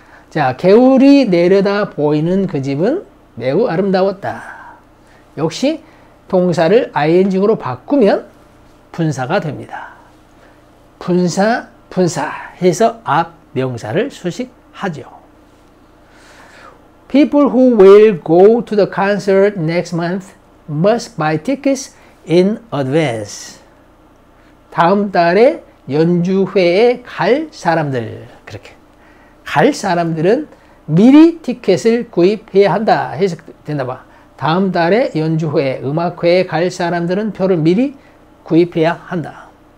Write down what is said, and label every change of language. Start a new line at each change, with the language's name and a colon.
Korean: 자, 개울이 내려다 보이는 그 집은 매우 아름다웠다. 역시 동사를 ing으로 바꾸면 분사가 됩니다. 분사 해서 앞 명사를 수식하죠.
English: People who will go to the concert next month must buy tickets in advance.
Korean: 다음 달에 연주회에 갈 사람들, 그렇게 갈 사람들은 미리 티켓을 구입해야 한다 해석된다 봐. 다음 달에 연주회, 음악회에 갈 사람들은 표를 미리 구입해야 한다.